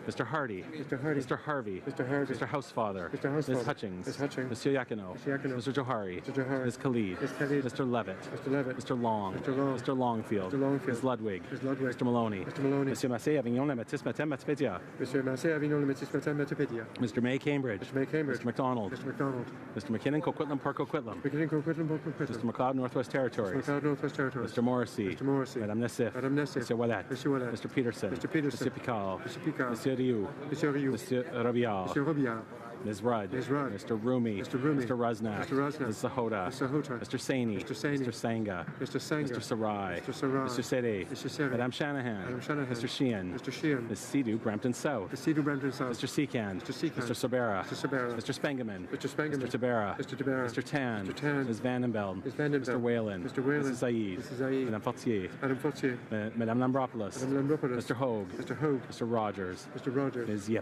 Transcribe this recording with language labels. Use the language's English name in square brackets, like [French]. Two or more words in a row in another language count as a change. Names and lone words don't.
[English] Hardy. Mr. Hardy. Mr. Harvey. Mr. Harvey. Mr. Housefather. Mr. Housefather. Ms. Hutchings. Ms. Hutchings. Monsieur Yakino. Mr. Yakino. Mr. Johari. Mr. Johari. Ms. Khalid. Ms. Khalid. Mr. Levitt. Mr. Levitt. Mr. Long. Mr. Long. Mr. Longfield. Mr. Longfield. Ms. Ludwig. Ms. Ludwig. Mr. Maloney. Mr. Maloney. Monsieur Massé, Avignon, Le Métis, Matin, Matipédia. Monsieur Massé, Avignon, Le Métis, Matin, Matipédia. Mr. May, Cambridge. Mr. May, Cambridge. Mr. McDonald. Mr. McDonald. Mr. McKinnon, Coquitlam, Park Coquitlam. McKinnon, Coquitlam, Park Coquitlam. Mr. McLeod, Northwest Territories. McLeod, Northwest Territories. Mr. Morrissey. Mr. Morrissey. Madame Nassif. Madame Nassif. Monsieur Ouellet. Monsieur Ouellet. Mr. Peterson. Mr. Peterson. Monsieur Picard. Mr. Picard. Monsieur Rioux. Monsieur Rioux. Monsieur Robillard. Monsieur Robillard. Ms. Rudd. Ms. Rudd. Mr. Rumi. Mr. Rumi. Mr. Rusnak. Mr. Rusnak. Ms. Sahota. Mr. Sahota. Mr. Saini. Mr. Saini. Mr. Sangha. Mr. Sangha. Mr. Sarai. Mr. Sarai. Mr. Sede. Mr. Sede. Madame Shanahan. Madame Shanahan. Mr. Sheehan. Mr. Sheehan. Ms. Sidhu, Brampton South. Mr. Sidhu, Brampton South. Mr. Seekand. Mr. Seekand. Mr. Sabera. Mr. Sabera. Mr. Spengeman. Mr. Spengeman. Mr. Tabera. Mr. Tabera. Mr. Tan. Mr. Tan. Ms. Vandenbeld. Ms. Vandenbeld. Mr. Whalen. Mr. Whalen. Mrs. Said. Mrs. Said. Madame Fortier. Madame Fortier. Madame Lambropoulos. Madame Lambropoulos. Mr. Hogue. Mr. Hogue. Mr. Rogers. Mr. Rogers. Ms. Yip.